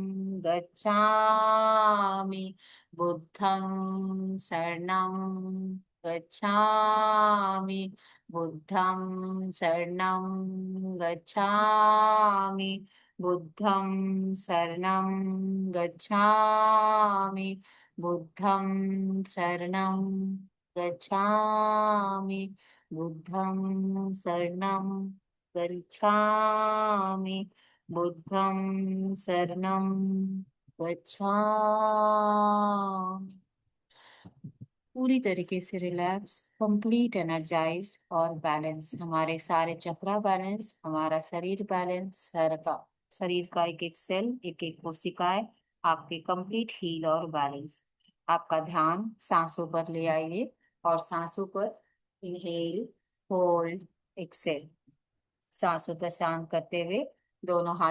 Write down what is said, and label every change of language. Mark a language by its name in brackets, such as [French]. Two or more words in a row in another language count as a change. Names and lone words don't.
[Pali] गच्छामि, बुद्धं शरणं गच्छामि, बुद्धं शरणं गच्छामि, बुद्धं शरणं गच्छामि, बुद्धं शरणं गच्छामि, बुद्धं शरणं गच्छामि, बुद्धं शरणं गच्छामि। [Hindi] पूरी तरीके से रिलैक्स, [English] complete energized [Hindi] और बैलेंस, हमारे सारे चक्रा बैलेंस, हमारा शरीर बैलेंस, शरीर का एक एक सेल, एक एक कोशिकाएं आपके [English] complete heal [Hindi] और बैलेंस। आपका ध्यान सांसों पर ले आइए और सांसों पर [English] inhale, hold, exhale, [Hindi] सांसों पर शांत करते हुए दोनों हाथ